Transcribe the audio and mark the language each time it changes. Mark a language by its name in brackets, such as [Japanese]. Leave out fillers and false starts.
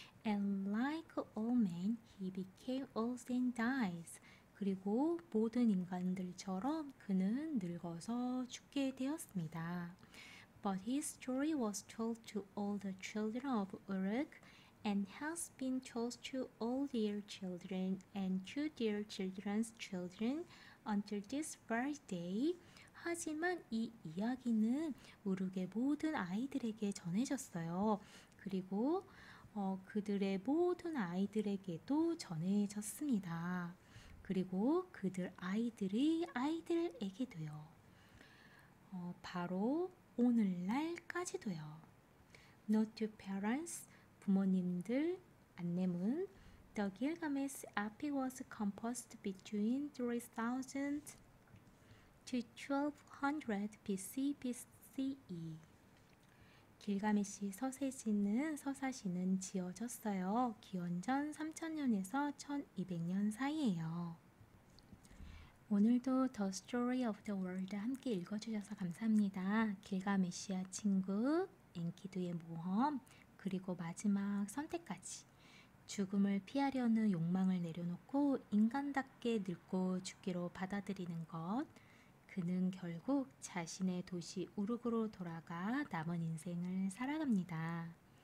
[English] And like all men, he became old and dies. [Korean] 그리고 모든 인간들처럼 그는 늙어서 죽게 되었습니다. [English] But his story was told to all the children of Uruk and has been told to all their children and to their children's children until this very day. [Korean] 하지만 이 이야기는 우르의 모든 아이들에게 전해졌어요. 그리고 그들의 모든 아이들에게도 전해졌습니다. 그리고 그들 아이들의 아이들에게도요. 바로 오늘날까지도요. [English] Note to parents, [Korean] 부모님들 안내문. [English] The Gilgamesh epic was composed between 3000 to 1200 BC BCE. [Korean] 길가메시 서사시는 지어졌어요. 기원전 3000년에서 1200년 사이에요. 오늘도 The Story of the World 함께 읽어주셔서 감사합니다. 길가메시와 친구, 엔키두의 모험, 그리고 마지막 선택까지. 죽음을 피하려는 욕망을 내려놓고 인간답게 늙고 죽기로 받아들이는 것. 그는 결국 자신의 도시 우르크로 돌아가 남은 인생을 살아갑니다.